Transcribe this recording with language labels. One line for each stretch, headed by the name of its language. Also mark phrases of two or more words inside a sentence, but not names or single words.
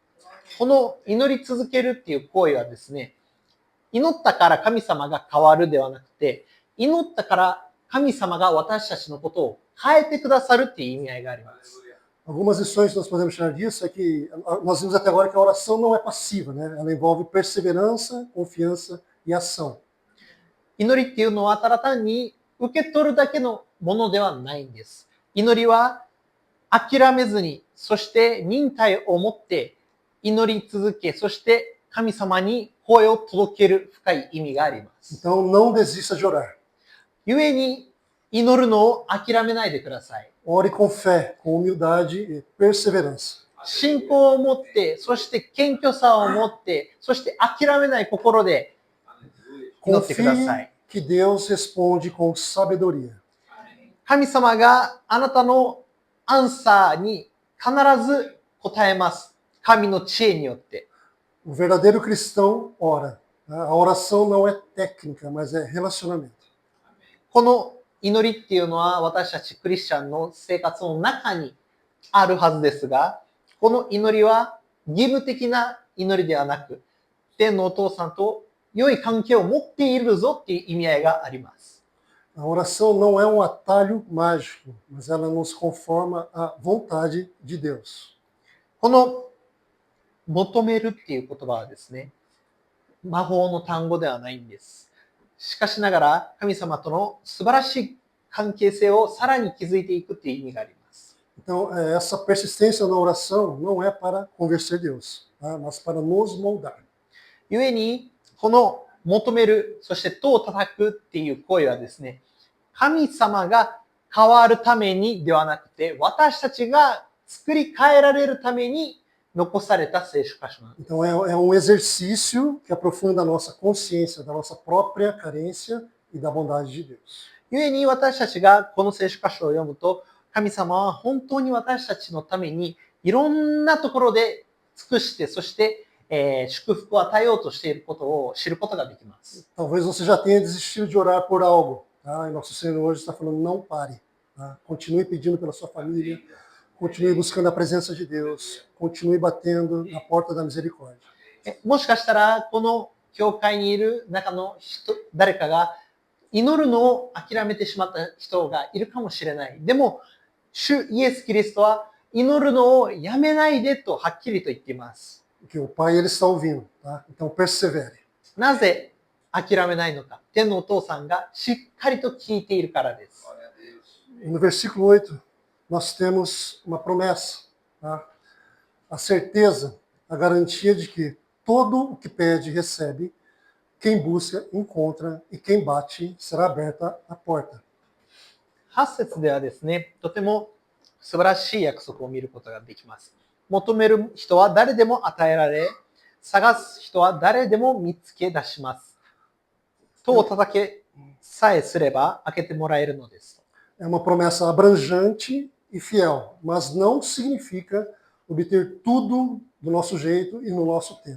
Japanese: この祈り続けるっていう行為はですね、祈ったから神様が変わるではなくて、祈ったから神様が私たちのことを変えてくださるっていう意味合いがあります。
Portuguese: Algumas lições que nós podemos tirar disso é que nós vimos até agora que a oração não é passiva, né? Ela envolve perseverança, confiança e ação.
Japanese: 祈りっていうのはただ単に受け取るだけのものではないんです。祈りは諦めずに、そして忍耐を持って祈り続け、そして神様に声を届ける深い意味があります。
Portuguese: Então não desista de orar.
Japanese: 故に祈るのを諦めないでください。
Portuguese: Ore com fé, com humildade e perseverança.
Japanese: 信仰を持って、そして謙虚さを持って、そして諦めない心で祈ってください。
Portuguese: Confie que Deus responde com sabedoria.
Japanese: 神様があなたのアンサーに必ず答えます。神の知恵によって。
Portuguese: O verdadeiro cristão ora. A oração não é técnica, mas é relacionamento.
Japanese: この祈りっていうのは私たちクリスチャンの生活の中にあるはずですが、この祈りは義務的な祈りではなく、天のお父さんと良い関係を持っているぞっていう意味合いがあります。
Portuguese: A oração não é um atalho mágico, mas ela nos conforma à vontade de Deus.
Japanese: この求めるっていう言葉はですね、魔法の単語ではないんです。しかしながら神様との素晴らしい関係性をさらに築いていくっていう意味があります。
Portuguese: Então, essa persistência na oração não é para convencer Deus, tá? Mas para nos moldar.
Japanese: 故に、この求める、そして戸を叩くっていう行為はですね、神様が変わるためにではなくて、私たちが作り変えられるために残された聖書箇所なんです。
Portuguese: Então, é um exercício que aprofunda a nossa consciência da nossa própria carência e da bondade de Deus.
Japanese: 故に私たちがこの聖書箇所を読むと、神様は本当に私たちのためにいろんなところで尽くして、そして、祝福を与えようとしていることを知ることができます。
Portuguese: Talvez você já tenha desistido de orar por algo, tá? E nosso Senhor hoje está falando, não pare, tá? Continue pedindo pela sua família, continue buscando a presença de Deus, continue batendo na porta da misericórdia.
Japanese: もしかしたら、この教会にいる中の誰かが祈るのを諦めてしまった人がいるかもしれない。でも、主イエス・キリストは祈るのをやめないでとはっきりと言っています。
Portuguese: Porque o Pai, ele está ouvindo, tá? Então persevere.
Japanese: なぜ諦めないのか。天のお父さんがしっかりと聞いているからです。
Portuguese: No versículo 8, nós temos uma promessa, tá? A certeza, a garantia de que todo o que pede, recebe, quem busca, encontra, e quem bate, será aberta a porta.
Japanese: 8節ではですね、とても素晴らしい約束を見ることができます。求める人は誰でも与えられ、探す人は誰でも見つけ出します。戸を叩けさえすれば開けてもらえるのです。
Portuguese: É uma promessa abrangente e fiel, mas não significa obter tudo do nosso jeito e no nosso tempo.